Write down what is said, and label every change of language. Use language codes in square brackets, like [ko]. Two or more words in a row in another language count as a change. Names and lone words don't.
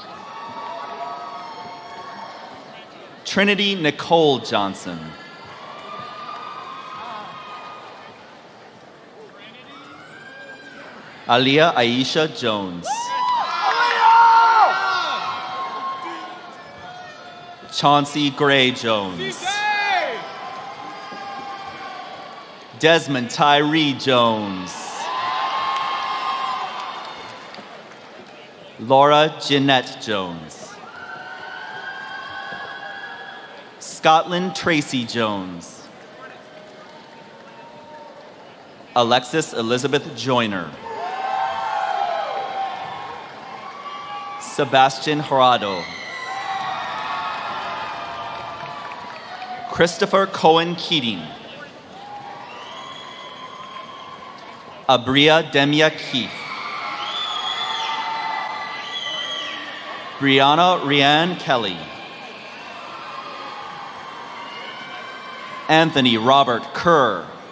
[en] Trinity Nicole Johnson. Aliyah Aisha Jones. Chauncey Gray Jones. Desmond Tyree Jones. Laura Jeanette Jones. Scotland Tracy Jones. Alexis Elizabeth Joyner. Sebastian Horado. Christopher Cohen Keating. Abria Demia Keith. Brianna Rianne Kelly. Anthony Robert Kerr.